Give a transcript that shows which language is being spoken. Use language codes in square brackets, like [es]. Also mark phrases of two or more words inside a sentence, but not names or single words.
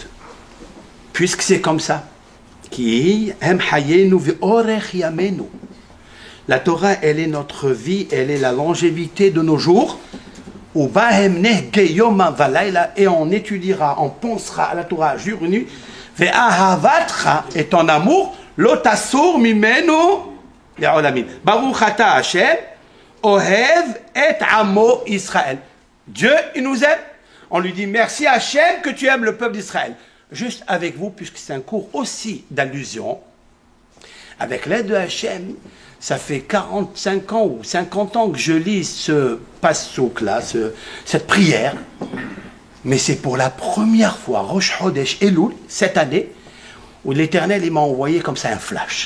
[fr] Puisque c'est comme ça, la Torah, elle est notre vie, elle est la longévité de nos jours, et on étudiera, on pensera à la Torah jour et nuit, et ton amour, [he] לא תסור ממנו, ברוך אתה השם, אוהב את עמו ישראל. [fr] Dieu, il nous aime. On lui dit merci Hachem que tu aimes le peuple d'Israël. Juste avec vous, puisque c'est un cours aussi d'allusion, avec l'aide de Hachem, ça fait 45 ans ou 50 ans que je lis ce passouk-là, cette prière, mais c'est pour la première fois, Rosh Chodesh Elul, cette année, où l'Éternel il m'a envoyé comme ça un flash.